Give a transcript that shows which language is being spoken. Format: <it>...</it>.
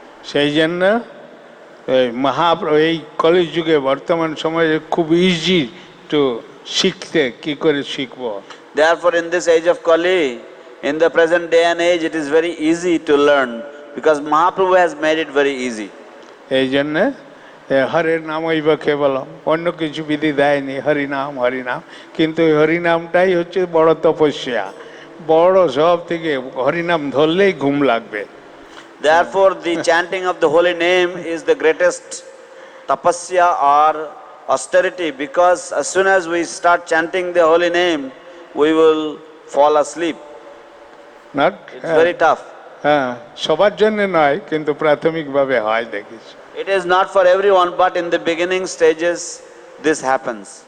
<bn>সেই জন্য মহাপ্রভু এই কলিযুগে বর্তমান সময়ে খুব ইজি টু শিখতে, কি করে শিখবো।</bn> <en>Therefore in this age of Kali, in the present day and age, it is very easy to learn because Mahaprabhu has made it very easy.</en> <bn>এই জন্য হরের নাম ওইবা কেবলম, অন্য কিছু বিধি দেয়নি, হরিনাম হরিনাম, কিন্তু হরিনামটাই হচ্ছে বড় তপস্যা, বড় সব থেকে হরিনাম ধরলেই ঘুম লাগবে।</bn> <en>Therefore the chanting of the holy name is the greatest tapasya or austerity, because as soon as we start chanting the holy name, we will fall asleep. It's very tough.</en> <bn>হ্যাঁ, সবার জন্য নয়, কিন্তু প্রাথমিকভাবে হয় দেখেছি।</bn> <en>It is not for everyone, but in the beginning stages this happens.</en>